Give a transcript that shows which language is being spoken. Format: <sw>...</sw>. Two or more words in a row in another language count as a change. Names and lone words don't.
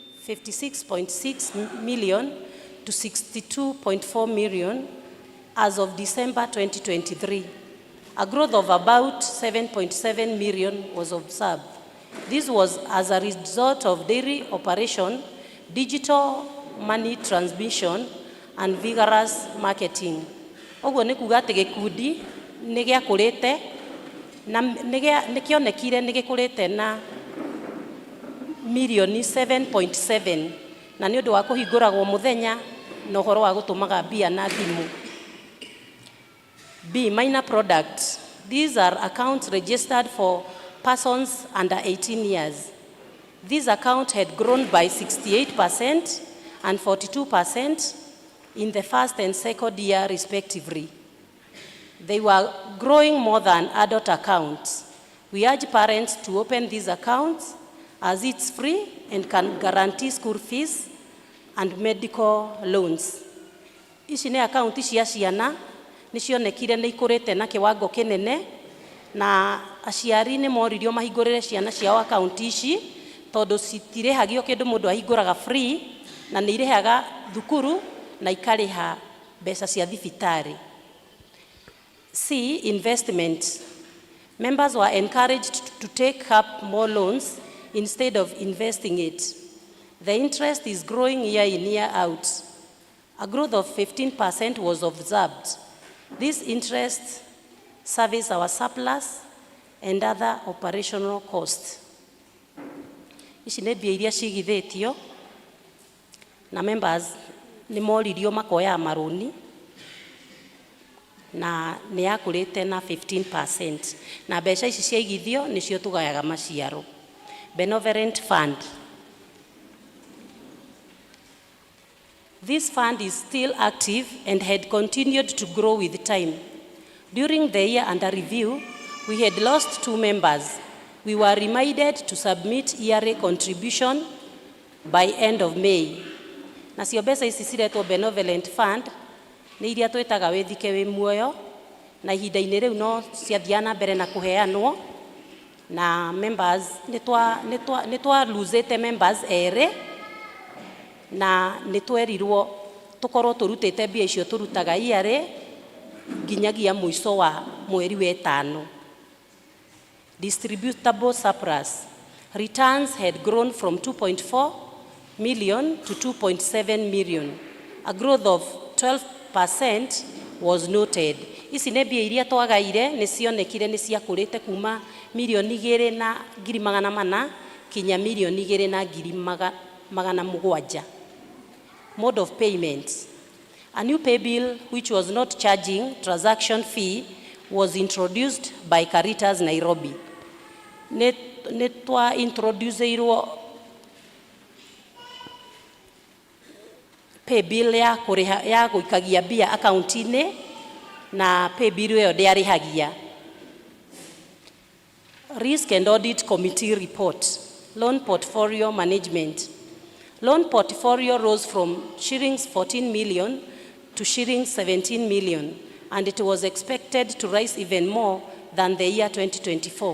<en>56.6 million to 62.4 million as of December 2023. A growth of about 7.7 million was observed. This was as a result of daily operation, digital money transmission, and vigorous marketing.</en> <ki>Oguo nĩ kuga atĩ gĩkundi nĩ gĩakũrĩte na nĩ kĩonekire nĩ gĩkũrĩte na milioni 7.7 na nĩ ũndũ wa kũhingũragwo mũthenya na ũhoro wa gũtũmaga mbia na thimũ.</ki> <en>B. Minor products. These are accounts registered for persons under 18 years. This account had grown by 68% and 42% in the first and second year respectively. They were growing more than adult accounts. We urge parents to open these accounts as it's free and can guarantee school fees and medical loans.</en> <ki>Ici nĩ akaunti cia ciana nĩ cionekire nĩ ikũrĩte na kĩwango kĩnene na aciari nĩ moririo mahingũrĩre ciana ciao akaunti ici tondũ citirĩhagio kĩndũ mũndũ ahingũraga free na nĩ irĩhaga thukuru na ikarĩha mbeca cia thibitarĩ.</ki> <en>C. Investment. Members were encouraged to take up more loans instead of investing it. The interest is growing year in, year out. A growth of 15% was observed. This interest services our surplus and other operational costs.</en> <ki>Ici nĩ mbia iria cigithĩtio na members nĩ moririo makoya marũni na nĩ yakũrĩte na 15%. Na mbeca ici ciaigithio nĩcio tũgayaga maciaro.</ki> <en>Benevolent Fund. This fund is still active and had continued to grow with time. During the year under review, we had lost 2 members. We were reminded to submit yearly contribution by end of May.</en> <ki>Nacio mbeca ici ciretwo Benevolent Fund nĩ iria twĩtaga wĩthike wĩ muoyo na ihinda-inĩ rĩu no ciathiaga na mbere na kũheanwo na members nĩ twa losete members erĩ na nĩ twerirwo tũkorwo tũrutĩte mbia icio tũrutaga yearly nginyagia mũico wa mweri wa ĩtano.</ki> <en>Distributable surplus. Returns had grown from 2.4 million to 2.7 million. A growth of 12% was noted.</en> <ki>Ici nĩ mbia iria twagaire nĩ cionekire nĩ ciakũrĩte kuma milioni 2,400,000 kinya milioni 2,700,000.</ki> <en>Mode of payment. A new pay bill which was not charging transaction fee was introduced by Caritas Nairobi.</en> <ki>Nĩ twa introduceirwo</ki> <en>pay bill</en> <ki>ya gũikagia mbia akaunti-inĩ na</ki> <en>pay bill</en> <ki>ĩyo ndĩarĩhagia.</ki> <en>Risk and Audit Committee report. Loan portfolio management. Loan portfolio rose from shillings 14 million to shillings 17 million, and it was expected to rise even more than the year 2024.</en>